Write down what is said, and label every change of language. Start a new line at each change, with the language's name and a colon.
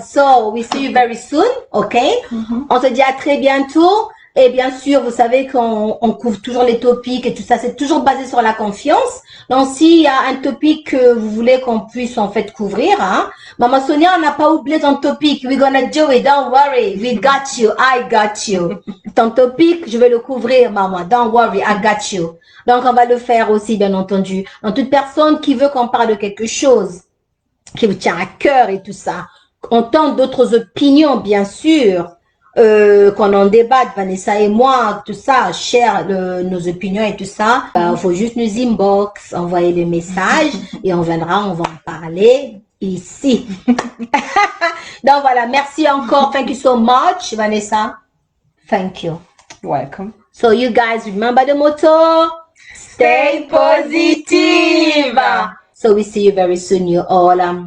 English: So we see you very soon, okay?
French: On se dit à très bientôt. Et bien sûr, vous savez qu'on couvre toujours les topics et tout ça. C'est toujours basé sur la confiance. Donc, s'il y a un topic que vous voulez qu'on puisse en fait couvrir, hein, Maman Sonia, on n'a pas oublié ton topic.
English: We're gonna do it. Don't worry. We got you. I got you.
French: Ton topic, je vais le couvrir, maman.
English: Don't worry. I got you.
French: Donc, on va le faire aussi, bien entendu. Donc, toute personne qui veut qu'on parle de quelque chose qui vous tient à cœur et tout ça, on tente d'autres opinions, bien sûr. Qu'on en débatte, Vanessa et moi, tout ça, share nos opinions et tout ça. Faut juste nous inbox, envoyer le message et on viendra, on va en parler ici. Donc voilà, merci encore.
English: Thank you so much, Vanessa. Thank you. Welcome. So you guys remember the motto? Stay positive. So we see you very soon, you all.